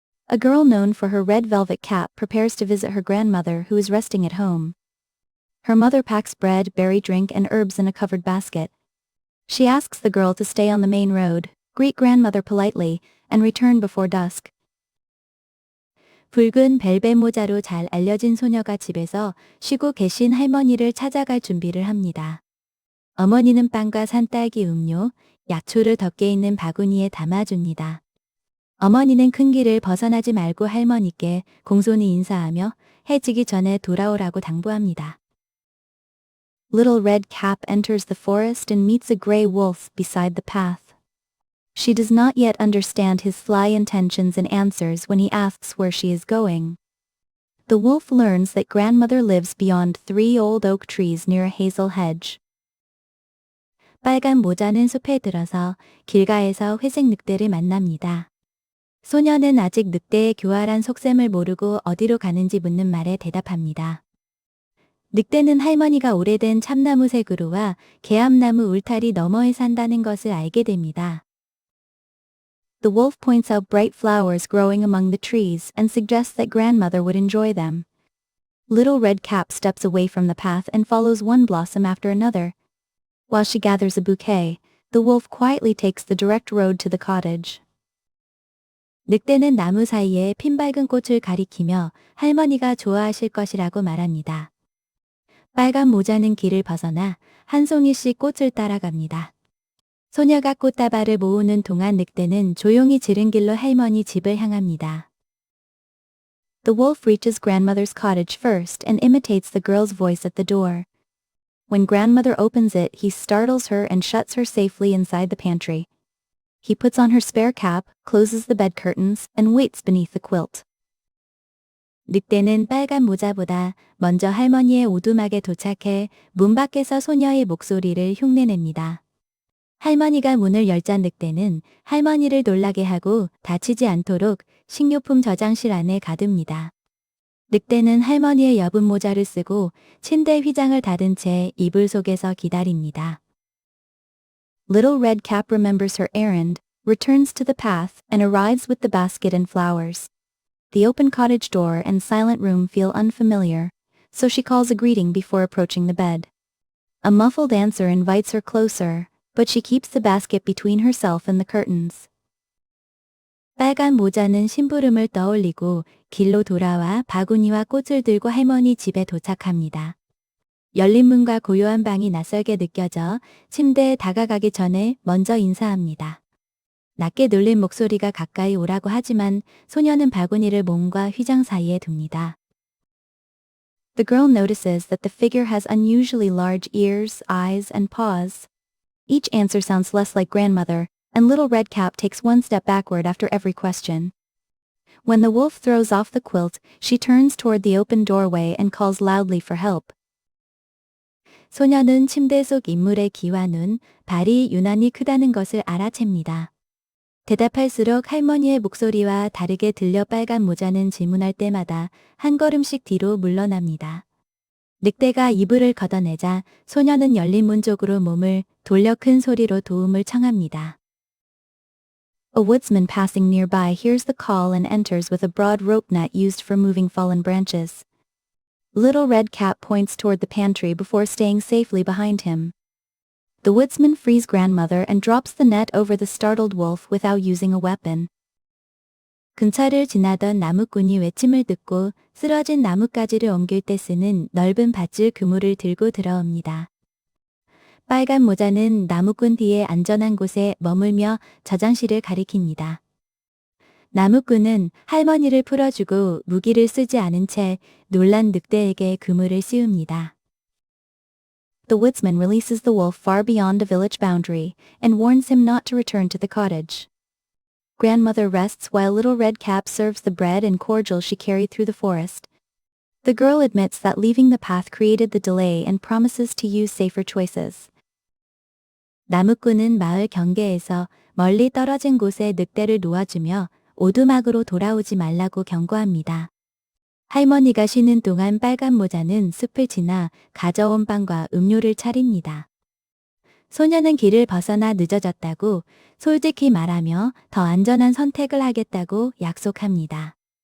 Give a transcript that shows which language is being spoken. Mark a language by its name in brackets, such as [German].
[English] A girl known for her red velvet cap prepares to visit her grandmother who is resting at home. Her mother packs bread, berry drink, and herbs in a covered basket. She asks the girl to stay on the main road, greet grandmother politely, and return before dusk. [Korean] 붉은 벨벳 모자로 잘 알려진 소녀가 집에서 쉬고 계신 할머니를 찾아갈 준비를 합니다. 어머니는 빵과 산딸기 음료, 약초를 덮개 있는 바구니에 담아줍니다. 어머니는 큰 길을 벗어나지 말고 할머니께 공손히 인사하며 해 지기 전에 돌아오라고 당부합니다. [English] Little Red Cap enters the forest and meets a gray wolf beside the path. She does not yet understand his sly intentions and answers when he asks where she is going. The wolf learns that grandmother lives beyond 3 old oak trees near a hazel hedge. [Korean] 빨간 모자는 숲에 들어서 길가에서 회색 늑대를 만납니다. 소녀는 아직 늑대의 교활한 속셈을 모르고 어디로 가는지 묻는 말에 대답합니다. 늑대는 할머니가 오래된 참나무 새 그루와 개암나무 울타리 너머에 산다는 것을 알게 됩니다. [English] The wolf points out bright flowers growing among the trees and suggests that grandmother would enjoy them. Little Red Cap steps away from the path and follows one blossom after another. While she gathers a bouquet, the wolf quietly takes the direct road to the cottage. [Korean] 늑대는 나무 사이에 핀밝은 꽃을 가리키며 할머니가 좋아하실 것이라고 말합니다. 빨간 모자는 길을 벗어나 한 송이씩 꽃을 따라갑니다. 소녀가 꽃다발을 모으는 동안 늑대는 조용히 지른 길로 할머니 집을 향합니다. [English] The wolf reaches grandmother's cottage first and imitates the girl's voice at the door. When grandmother opens it, he startles her and shuts her safely inside the pantry. He puts on her spare cap, closes the bed curtains, and waits beneath the quilt. [Korean] 늑대는 빨간 모자보다 먼저 할머니의 오두막에 도착해 문 밖에서 소녀의 목소리를 흉내냅니다. 할머니가 문을 열자 늑대는 할머니를 놀라게 하고 다치지 않도록 식료품 저장실 안에 가둡니다. 늑대는 할머니의 여분 모자를 쓰고 침대 휘장을 닫은 채 이불 속에서 기다립니다. [English] Little Red Cap remembers her errand, returns to the path, and arrives with the basket and flowers. The open cottage door and silent room feel unfamiliar, so she calls a greeting before approaching the bed. A muffled answer invites her closer, but she keeps the basket between herself and the curtains. [Korean] 빨간 모자는 심부름을 떠올리고 길로 돌아와 바구니와 꽃을 들고 할머니 집에 도착합니다. 열린 문과 고요한 방이 낯설게 느껴져 침대에 다가가기 전에 먼저 인사합니다. 낮게 놀린 목소리가 가까이 오라고 하지만 소녀는 바구니를 몸과 휘장 사이에 둡니다. [English] The girl notices that the figure has unusually large ears, eyes, and paws. Each answer sounds less like grandmother, and Little Red Cap takes one step backward after every question. When the wolf throws off the quilt, she turns toward the open doorway and calls loudly for help. [Korean] 소녀는 침대 속 인물의 귀와 눈, 발이 유난히 크다는 것을 알아챕니다. 대답할수록 할머니의 목소리와 다르게 들려 빨간 모자는 질문할 때마다 한 걸음씩 뒤로 물러납니다. 늑대가 이불을 걷어내자 소녀는 열린 문 쪽으로 몸을 돌려 큰 소리로 도움을 청합니다. [English] A woodsman passing nearby hears the call and enters with a broad rope net used for moving fallen branches. Little Red Cap points toward the pantry before staying safely behind him. The woodsman frees grandmother and drops the net over the startled wolf without using a weapon. [Korean] 근처를 지나던 나무꾼이 외침을 듣고 쓰러진 나뭇가지를 옮길 때 쓰는 넓은 밧줄 그물을 들고 들어옵니다. 빨간 모자는 나무꾼 뒤에 안전한 곳에 머물며 저장실을 가리킵니다. 나무꾼은 할머니를 풀어주고 무기를 쓰지 않은 채 놀란 늑대에게 그물을 씌웁니다. [English] The woodsman releases the wolf far beyond a village boundary and warns him not to return to the cottage. Grandmother rests while Little Red Cap serves the bread and cordial she carried through the forest. The girl admits that leaving the path created the delay and promises to use safer choices. [Korean] 나무꾼은 마을 경계에서 멀리 떨어진 곳에 늑대를 놓아주며 오두막으로 돌아오지 말라고 경고합니다. 할머니가 쉬는 동안 빨간 모자는 숲을 지나 가져온 빵과 음료를 차립니다. 소녀는 길을 벗어나 늦어졌다고 솔직히 말하며 더 안전한 선택을 하겠다고 약속합니다.